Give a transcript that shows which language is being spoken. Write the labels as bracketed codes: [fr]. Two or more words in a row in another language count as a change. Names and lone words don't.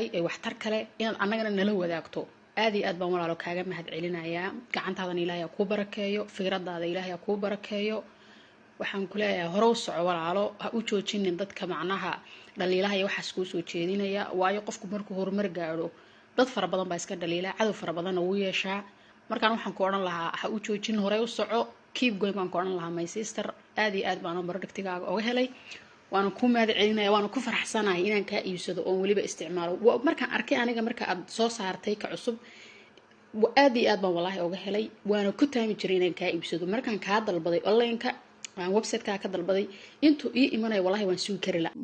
[so] ee wax tar kale inaad annagana nala wadaagto aad iyo aad baan walaalo kaaga mahad celinayaa gacantaadana Ilaahay ku barakeeyo fikradaada Ilaahay ku barakeeyo waxaan ku leeyahay horow soco walaalo ha u joojinin dadka macnaha dhaliilaha iyo waxa isku soo jeedinaya waayo qofku markuu horumar gaaro dad fara badan baa iska dhaliila cadow fara badan oo yeeshaa markaan waxaan ku oran lahaa ha u joojin hore u soco [en] keep going [so] baan ku oran lahaa [en] my sister [so] aad iyo aad baan baradhigtigaaga uga helay waana ku mahad celinaya waana ku faraxsanahay inaan ka iibsado oo waliba isticmaalo markaan arkay aniga marka aad soo saartay ka cusub aad iyo aad baan wallahi uga helay waana ku taami jiray inaan ka iibsado markaan ka dalbaday online-ka aan website-ka ka dalbaday intuu ii imanay wallahi waan sugi kari la